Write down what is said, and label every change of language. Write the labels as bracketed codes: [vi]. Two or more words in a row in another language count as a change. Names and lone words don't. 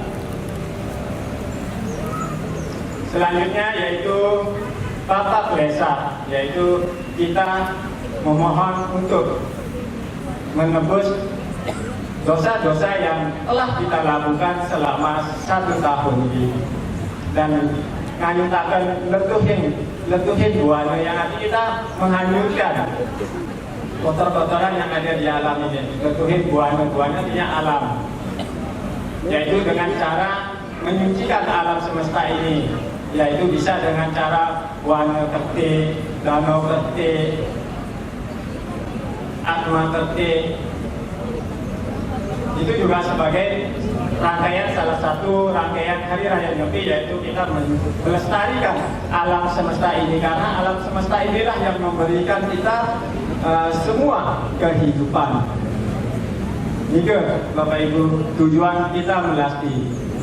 [id] Selanjutnya yaitu tata klesa, yaitu kita memohon untuk menebus dosa-dosa yang telah kita lakukan selama 1 tahun ini, dan [ban] nganyutaken letuhin buana [id] yang arti kita menghanyutkan kotor-kotoran yang ada di alam ini. [ban] Letuhin buana [id] artinya alam, yaitu dengan cara menyucikan alam semesta ini, yaitu bisa dengan cara wana kerti, danau kerti, atma kerti. Itu juga sebagai rangkaian, salah satu rangkaian Hari Raya Nyepi, yaitu kita melestarikan alam semesta ini, karena alam semesta inilah yang memberikan kita semua kehidupan. Ini Bapak Ibu tujuan kita melasti.